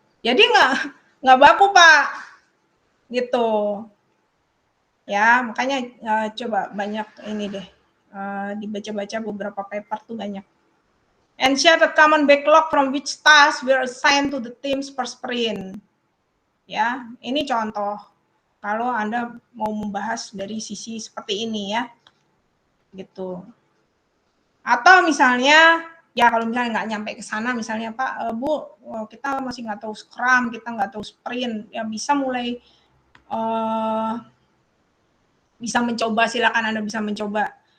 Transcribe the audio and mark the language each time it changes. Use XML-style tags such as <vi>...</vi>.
<id>Jadi nggak baku Pak, gitu. Ya makanya coba banyak ini deh. dibaca-baca beberapa paper tuh banyak.</id> <en>And share the common backlog from which tasks were assigned to the teams per sprint.</en> <id>Ya, ini contoh kalau Anda mau membahas dari sisi seperti ini ya, gitu. Atau misalnya, ya kalau misalnya nggak nyampe ke sana, misalnya Pak, Bu, kita masih nggak tahu Scrum, kita nggak tahu sprint, ya bisa mulai bisa mencoba, silakan Anda bisa mencoba.</id>